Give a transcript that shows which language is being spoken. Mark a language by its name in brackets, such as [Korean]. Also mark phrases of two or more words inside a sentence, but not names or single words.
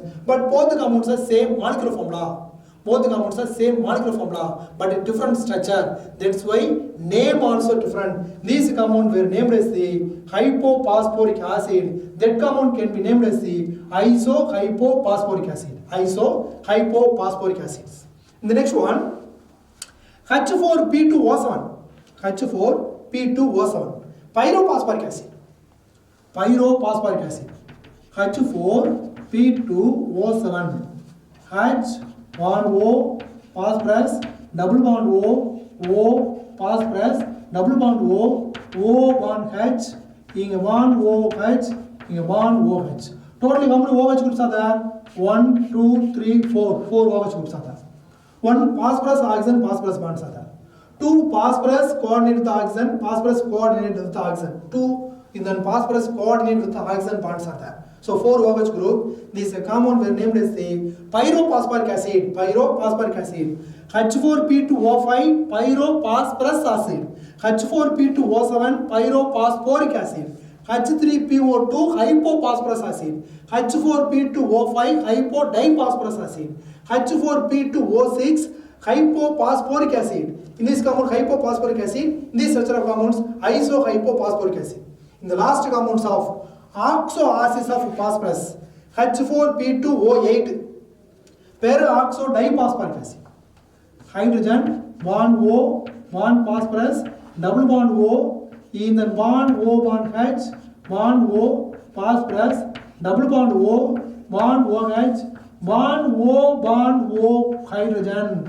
[English] But both the compounds are same molecular formula. But a different structure. That's why name also different. These compounds were named as the hypophosphoric acid. That compound can be named as the isohypophosphoric acids. In the next one, H4P2O7. Pyrophosphoric acid. H4P2O7. H1O phosphorus, double bond O phosphorus, double bond O bond H, inga bond OH, inga bond OH. Totally how many OH groups are there? 1, 2, 3, 4. 4 OH groups are there. 1 phosphorus oxygen bonds are there. 2 phosphorus coordinate with the oxygen, 2 in the phosphorus coordinate with the oxygen bonds are there. So 4 OH group. This compound were named as the pyrophosphoric acid. H4P2O5 pyrophosphorus acid. H4P2O7 pyrophosphoric acid. H3PO2 hypophosphorus acid. H4P2O5 hypodiphosphorus acid. H4P2O6 hypophosphoric acid. In this compound hypophosphoric acid, in this structure of compounds isohypophosphoric acid. In the last compounds of oxoacids of phosphorus, H4P2O8 peroxodiphosphoric acid. Hydrogen bond O bond phosphorus double bond O in the bond O bond H bond O phosphorus double bond O bond OH bond O hydrogen.